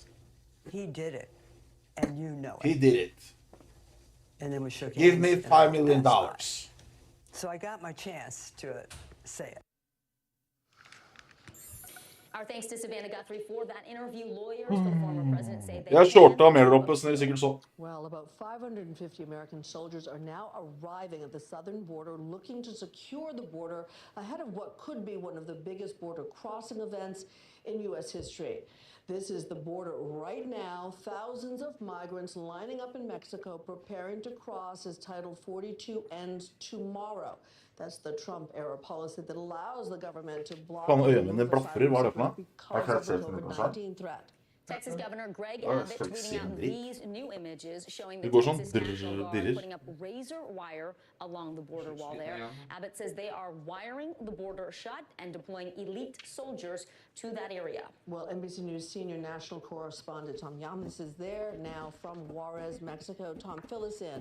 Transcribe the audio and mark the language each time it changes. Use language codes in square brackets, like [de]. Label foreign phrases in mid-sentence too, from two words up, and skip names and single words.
[en] said, he did it, and you know it. He did it. And then we shook Give hands me and $5 I million. passed by. So I got my chance to say it. Our thanks to Savannah Guthrie for that interview. Lawyers for the former president say they [no] Jeg shorta mer oppe, som dere sikkert så. [en] Well, about 550 American soldiers are now arriving at the southern border, looking to secure the border ahead of what could be one of the biggest border crossing events in U.S. history. This is the border right now. Thousands of migrants lining up in Mexico, preparing to cross as Title 42 ends tomorrow. That's the Trump-era policy that allows the government to block [no] Faen, øynene mine blaffer. Hva er det for noe? [en] because of the COVID-19 threat. Texas Governor Greg Oh, Abbott [no] folk [en] tweeting out [no] sier dritt. [en] these new images showing the [no] Det går sånn [en] Texas National Guard [no] dirrer. [en] putting up razor wire along the border wall there. Abbott says they are wiring the border shut and deploying elite soldiers to that area. Well, NBC News senior national correspondent Tom Yamis is there now from Juarez, Mexico. Tom, fill us in.